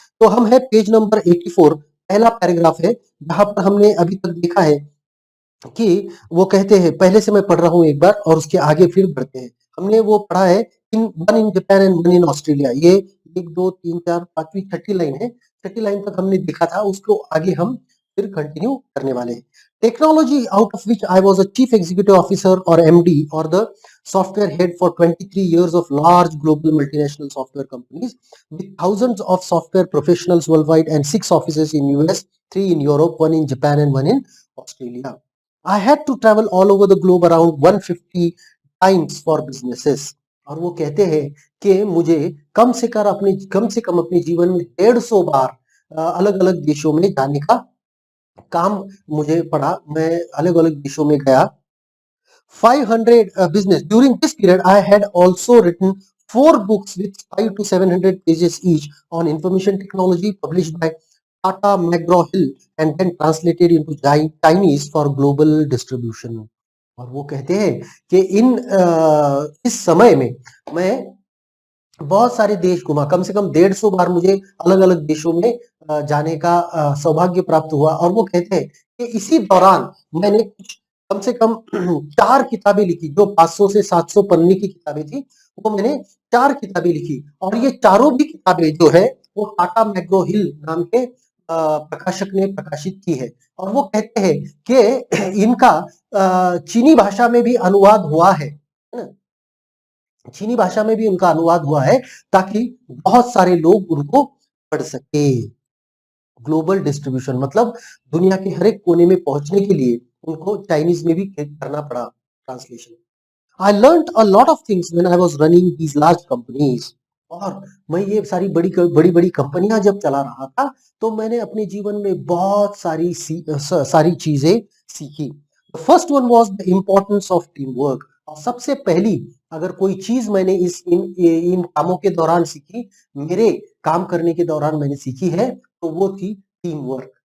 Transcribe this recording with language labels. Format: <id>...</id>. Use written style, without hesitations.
<hi>तो हम हैं पेज नंबर 84, पहला पैराग्राफ है, जहाँ पर हमने अभी तक देखा है कि वो कहते हैं, पहले से मैं पढ़ रहा हूँ एक बार और उसके आगे फिर बढ़ते हैं। हमने वो पढ़ा है,</hi> <en>In one in Japan and one in Australia.</en> <hi>ये 1, 2, 3, 4, 5वीं छठी लाइन है। छठी लाइन तक हमने देखा था, उसको आगे हम फिर कंटिन्यू करने वाले हैं।</hi> <en>Technology out of which I was a chief executive officer और MD और the software head for 23 years of large global multinational software companies with thousands of software professionals worldwide and 6 offices in US, 3 in Europe, 1 in Japan and 1 in Australia. I had to travel all over the globe around 150 times for businesses.</en> <hi>और वो कहते हैं कि मुझे कम से कम अपने जीवन में 150 बार अलग-अलग देशों में जाने का काम मुझे पड़ा। मैं अलग-अलग देशों में गया।</hi> <en>500 business. During this period, I had also written 4 books with 5 to 700 pages each on information technology, published by Tata McGraw-Hill and then translated into Chinese for global distribution.</en> <hi>और वो कहते हैं कि इस समय में मैं बहुत सारे देश घूमा। कम से कम 150 बार मुझे अलग-अलग देशों में जाने का सौभाग्य प्राप्त हुआ। और वो कहते हैं कि इसी दौरान मैंने कम से कम 4 किताबें लिखी, जो 500 से 700 पन्ने की किताबें थी, वो मैंने 4 किताबें लिखी। और ये चारों भी किताबें जो है, वो टाटा मैग्रो हिल नाम के प्रकाशक ने प्रकाशित की है। और वो कहते हैं कि इनका चीनी भाषा में भी अनुवाद हुआ है ना? चीनी भाषा में भी उनका अनुवाद हुआ है ताकि बहुत सारे लोग उनको पढ़ सके। ग्लोबल डिस्ट्रीब्यूशन मतलब दुनिया के हर एक कोने में पहुंचने के लिए उनको चाइनीज में भी करना पड़ा translation.</hi> <en>I learned a lot of things when I was running these large companies.</en> <hi>और मैं ये सारी बड़ी बड़ी कंपनियां जब चला रहा था तो मैंने अपने जीवन में बहुत सारी चीजें सीखी।</hi> <en>First one was the importance of team work.</en> <hi>और सबसे पहली अगर कोई चीज मैंने इन कामों के दौरान सीखी, मेरे काम करने के दौरान मैंने सीखी है, तो वो थी टीम वर्क।</hi>